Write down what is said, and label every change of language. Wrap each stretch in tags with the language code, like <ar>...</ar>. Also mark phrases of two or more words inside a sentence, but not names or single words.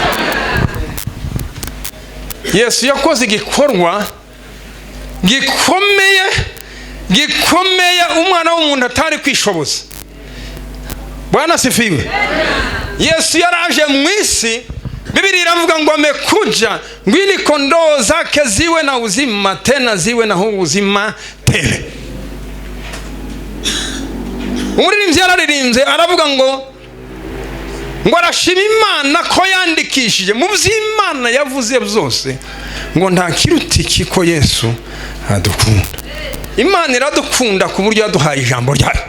<rn>Yesu yakoze igikorwa gikomeye umwana w'umuntu atari kwishoboza.</rn> <sw>Bwana asifiwe.</sw> <rn>Yesu yaraje mu isi, Biblia iravuga ngo</rn> <sw>amekuja ngwini kondoo zake ziwe na uzima, tena ziwe na huu uzima tele.</sw> <rn>Umuririmbyi yararimbye aravuga ngo arashima Imana ko yandikishije mu by'Imana yavuze byose, ngo nta kiruti kiko Yesu adukunda. Imana iradukunda ku buryo yaduhaye ijambo ryayo.</rn>